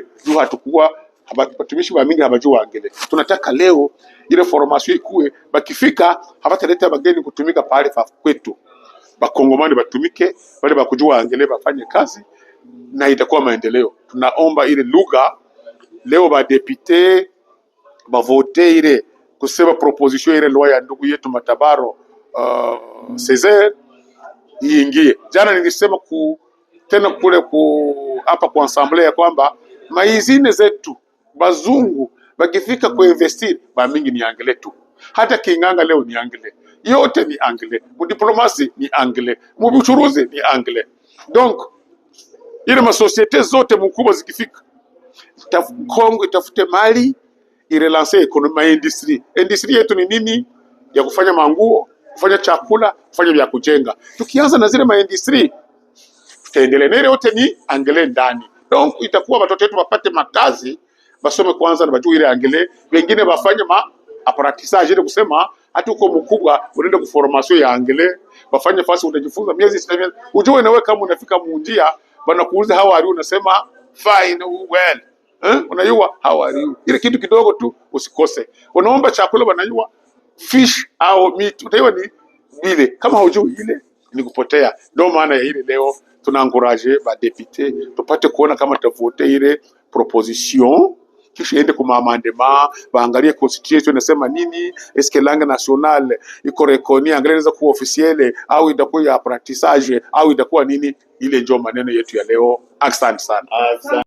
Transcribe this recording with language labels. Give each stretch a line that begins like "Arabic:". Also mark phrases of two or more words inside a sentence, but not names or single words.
Swahili: Juu hatakuwa watumishi wa mingi habajua anglais. Tunataka leo ile formation ikue, bakifika habataleta bageni kutumika pale kwetu. Bakongomani batumike, wale bakujua anglais bafanye kazi na itakuwa maendeleo. Tunaomba ile lugha leo ba député ba voter ile kusema proposition ile loi ya ndugu yetu Matabaro Césaire iingie. Jana nilisema tena kule hapa kwa ensemble ya kwamba maizine zetu bazungu bakifika kuinvestir ba mingi ni anglais tu. Hata Kinganga leo ni anglais. Yote ni anglais. Mu diplomatie ni anglais. Mu buchuruzi ni anglais. Donc ile ma société zote mkubwa zikifika Kongo itafute mali irelancer
English: economy industry.
Swahili: Industry yetu ni nini? Ya kufanya manguo, kufanya chakula, kufanya vya kujenga. Tukianza na zile maindustry tutaendelea. Nile yote ni anglais ndani. Donc itakuwa watoto wetu wapate makazi, basome kwanza na bajue ile anglais, wengine bafanye apprentissage ile kusema hata uko mkubwa unaenda ku formation ya anglais, bafanye fasi utajifunza miezi 6 ujue na wewe kama unafika munjia banakuuliza
English: how are you
Swahili: unasema
English: fine well.
Swahili: Unajua
English: how are you?
Swahili: Ile kitu kidogo tu usikose. Unaomba chakula wanajua fish au meat utaiwa ni vile. Kama hujui ile ni kupotea. Ndio maana ya ile leo tuna encourager ba député tupate kuona kama tutavote ile proposition kisha ende kwa amendement baangalie constitution inasema nini,
French: est-ce que langue nationale
Swahili: iko
French: reconnue anglais
Swahili: inaweza kuwa officielle au itakuwa ya apprentissage au itakuwa nini. Ile ndio maneno yetu ya leo. Asante sana.